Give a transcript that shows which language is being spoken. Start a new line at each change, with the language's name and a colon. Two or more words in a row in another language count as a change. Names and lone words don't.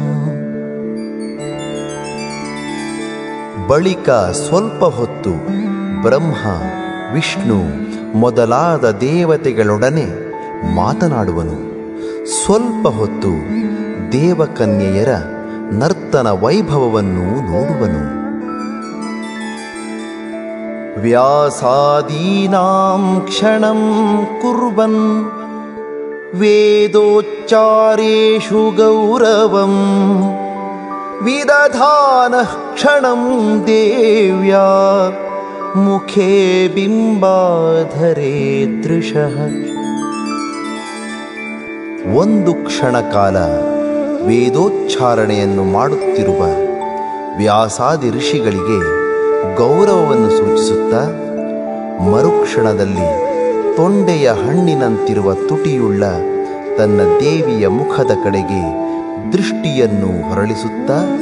Kannada: ಬಳಿಕ ಸ್ವಲ್ಪ ಹೊತ್ತು ಬ್ರಹ್ಮ, ವಿಷ್ಣು ಮೊದಲಾದ ದೇವತೆಗಳೊಡನೆ ಮಾತನಾಡುವನು. ಸ್ವಲ್ಪ ಹೊತ್ತು ದೇವಕನ್ಯೆಯರ ನರ್ತನ ವೈಭವವನ್ನು ನೋಡುವನು.
Sanskrit: ವ್ಯಾಸಾದೀನಾಂ ಕ್ಷಣಂ ಕುರ್ವನ್ ವೇದೋಚ್ಚಾರೇಷು ಗೌರವಂ ವಿದಧಾನಃ ಕ್ಷಣಂ ದೇವ್ಯಾ ಮುಖೇ ಬಿಂಬಾಧರೇ ದೃಶಃ.
Kannada: ಒಂದು ಕ್ಷಣ ಕಾಲ ವೇದೋಚ್ಚಾರಣೆಯನ್ನು ಮಾಡುತ್ತಿರುವ ವ್ಯಾಸಾದಿ ಋಷಿಗಳಿಗೆ ಗೌರವವನ್ನು ಸೂಚಿಸುತ್ತಾ ಮರುಕ್ಷಣದಲ್ಲಿ ತೊಂಡೆಯ ಹಣ್ಣಿನಂತಿರುವ ತುಟಿಯುಳ್ಳ ತನ್ನ ದೇವಿಯ ಮುಖದ ಕಡೆಗೆ ದೃಷ್ಟಿಯನ್ನು ಹೊರಳಿಸುತ್ತಾ